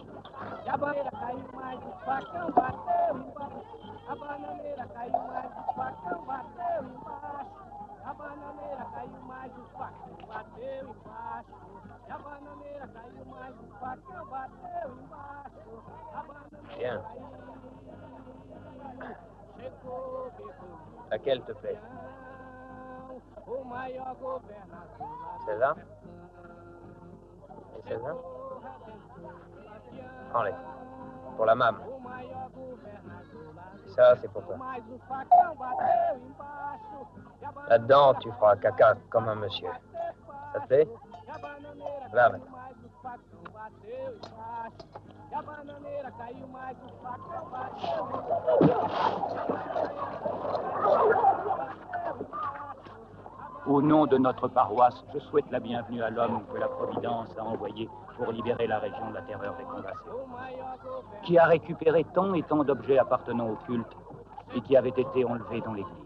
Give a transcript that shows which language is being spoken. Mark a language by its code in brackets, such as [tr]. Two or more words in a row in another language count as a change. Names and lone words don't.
[pt] A bananeira caiu, mas o facão bateu embaixo. A bananeira caiu, mas o facão bateu embaixo. A bananeira caiu, mas o facão bateu embaixo. A bananeira caiu, mas o facão bateu embaixo. [fr] Bien. Laquelle te plaît? Celle-là? Et celle-là? Prends-les. Pour la mame. Ça, c'est pour toi. Là-dedans, tu feras caca comme un monsieur. Ça te plaît? Va maintenant. [pt] A bananeira caiu, mas o facão bateu. [fr] Au nom de notre paroisse, je souhaite la bienvenue à l'homme que la Providence a envoyé pour libérer la région de la terreur des Congaceros, qui a récupéré tant et tant d'objets appartenant au culte et qui avaient été enlevés dans l'église.